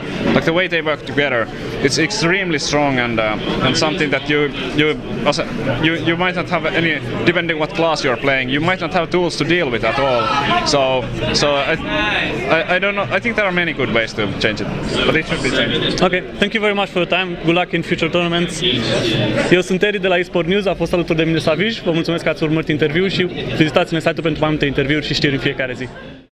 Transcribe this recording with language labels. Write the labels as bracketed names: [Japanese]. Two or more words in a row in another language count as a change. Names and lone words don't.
[English] Like the way they work together, it's extremely strong, and something that you might not have any, depending what class you're playing, you might not have tools to deal with at all. So I don't know. I think there are many good ways to change it, but it should be changed. Ok, thank you very much for your time. Good luck in future tournaments. [Romanian] Eu sunt Eri de la eSport News, a fost alături de mine Savjz. Vă mulțumesc că ați urmărit interviul și vizitați-ne site-ul pentru mai multe interviuri și știri în fiecare zi.